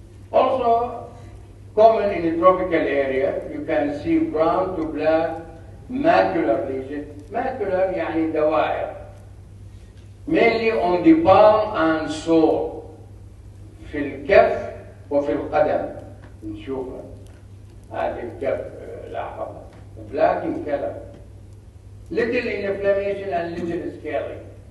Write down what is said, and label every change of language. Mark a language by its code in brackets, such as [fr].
[en] Also, common in the tropical area, you can see brown to black macular lesion. [ar] Macular يعني دوائر. [en] Mainly on the palm and sole. [ar] في الكف وفي القدم. نشوفها. هذه الكف لاحظها. [en] Black in color. Little inflammation and little scaling.